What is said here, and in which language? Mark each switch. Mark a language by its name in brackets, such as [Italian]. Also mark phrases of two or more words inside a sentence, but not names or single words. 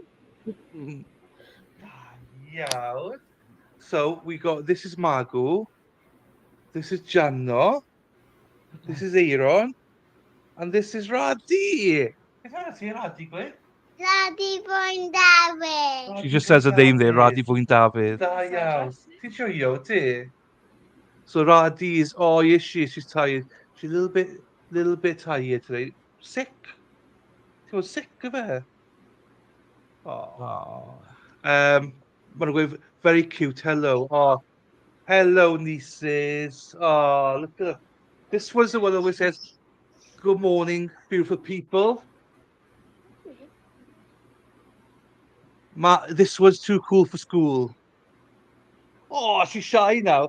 [English] Mm, yeah. So we got this is Margot, this is Gianno, this is Aaron, and this is Radhi. Daddy Boy David. She just says her name there, Radhi Fwyn Dafydd. [Welsh] Da iawn. Ti'n joio, ti? [English] So Radhi is, oh yes, she's tired. She's a little bit tired today. Sick. She was sick of her. Oh. [Welsh] Maen nhw'n gweud, [English] very cute, hello. Oh, hello, nieces. Oh, look at this was the one that always says, good morning, beautiful people. This was too cool for school. Oh, she's shy now.